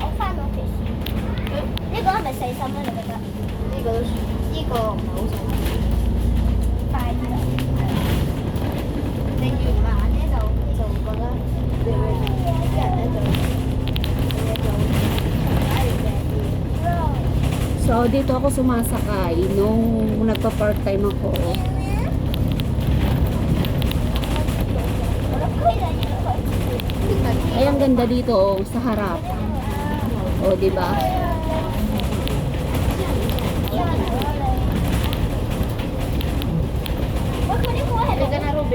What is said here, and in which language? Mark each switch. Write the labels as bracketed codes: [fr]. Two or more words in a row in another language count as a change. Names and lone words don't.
[yue] 呢個係咪4十蚊嚟㗎？呢個唔係好重，快啲啦。你越慢咧就覺得啲人咧就 [tl] So, dito ako sumasakay nung nagpa-part-time ako. Ay, ang ganda dito oh, sa harap. O, di ba? Halika na, Ruben.